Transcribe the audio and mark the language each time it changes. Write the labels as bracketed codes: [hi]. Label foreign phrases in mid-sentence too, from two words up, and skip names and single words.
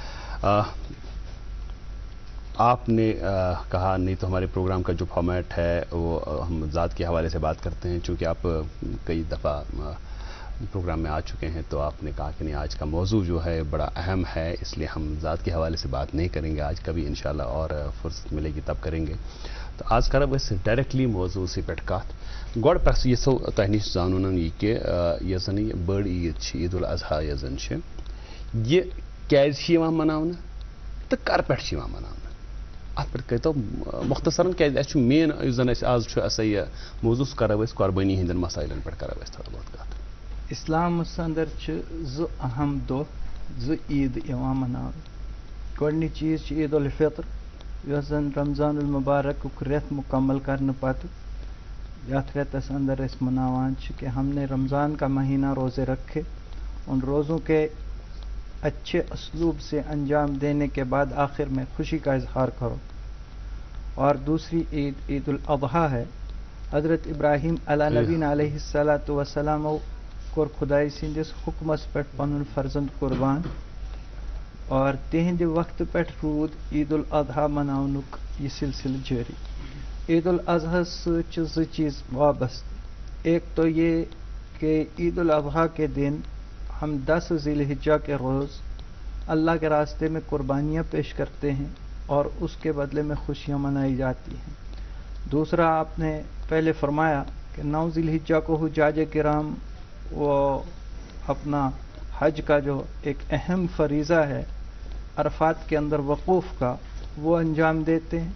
[ur] آپ نے کہا نہیں تو ہمارے پروگرام کا جو فارمیٹ ہے وہ ہم ذات کے حوالے سے بات کرتے ہیں، چونکہ آپ کئی دفعہ پروگرام میں آ چکے ہیں تو آپ نے کہا کہ نہیں آج کا موضوع جو ہے بڑا اہم ہے، اس لیے ہم ذات کے حوالے سے بات نہیں کریں گے. آج کبھی انشاءاللہ اور فرصت ملے گی تب کریں گے. [ks] تو آج کرب اس ڈائریکٹلی موضوع سے پہ کت گۄڈٕ پٮ۪ٹھ یژھو تۄہہِ نِش زانُن یہِ کہِ یۄس زن یہِ بٔڑ عیٖد چھِ، عید الاضحیٰ یۄس زن چھِ، یہِ کیٛازِ چھِ یِوان مناونہٕ تہٕ کر پٮ۪ٹھ چھِ یِوان مناونہٕ؟ اتھ پٮ۪ٹھ کٔرۍتو مختصرن، کیٛازِ اَسہِ چھُ مین یُس زن اَسہِ آز چھُ ہسا یہِ موضوع سُہ کرو أسۍ قۄربٲنی ہٕنٛدٮ۪ن مسائلن پٮ۪ٹھ کرو أسۍ [ur] تھوڑا بہت [ks] کتھ. اسلامس اندر چھِ زٕ اہم دۄہ، زٕ عیٖد یِوان مناونہٕ. گۄڈنِچ چیٖز چھِ عید الفطر یۄس زن رمضان المبارکُک رٮ۪تھ مکمل کرنہٕ پتہٕ یتھ رٮ۪تس اندر أسۍ مناوان چھِ [ur] کہ ہم نے رمضان کا مہینہ روزے رکھے، ان روزوں کے اچھے اسلوب سے انجام دینے کے بعد آخر میں خوشی کا اظہار کرو. اور دوسری عید عید الاضحیٰ ہے. [ks] حضرت ابراہیم [ar] علیٰ نبینا علیہ الصلاۃ وسلام [ks] کوٚر خداے سٕنٛدِس حُکمس پٮ۪ٹھ پنُن فرزند قربان اور تِہنٛدِ وقتہٕ پٮ۪ٹھ روٗد عید الاضحیٰ مناونُک یہ سلسلہ جاری. عید الاضحیٰ سۭتۍ چھِ زٕ چیز وابستہٕ. [ur] ایک تو یہ کہ عید الاضحیٰ کے دن ہم 10 ذی الحجہ کے روز اللہ کے راستے میں قربانیاں پیش کرتے ہیں اور اس کے بدلے میں خوشیاں منائی جاتی ہیں. دوسرا آپ نے پہلے فرمایا کہ 9 ذی الحجہ کو حجاج کرام وہ اپنا حج کا جو ایک اہم فریضہ ہے عرفات کے اندر وقوف کا وہ انجام دیتے ہیں.